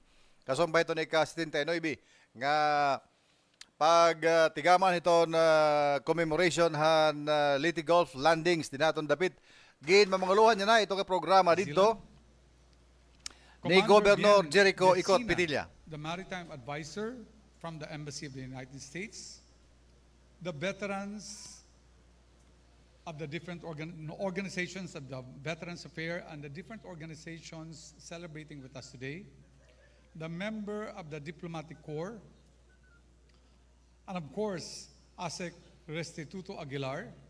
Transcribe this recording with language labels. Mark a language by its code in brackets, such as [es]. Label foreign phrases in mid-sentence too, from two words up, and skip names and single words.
[war] Kasumpay ito ni ka-79 nga pag tigaman ito na commemoration han Leyte Golf Landings dinaton dapit. Gin mamanguluhan niya na ito ka programa dito ni Governor Jericho Ikot Pitilla, [en] the maritime advisor from the Embassy of the United States, the veterans of the different organizations of the Veterans Affairs and the different organizations celebrating with us today, the member of the Diplomatic Corps, and of course, ASEC Restituto Aguilar,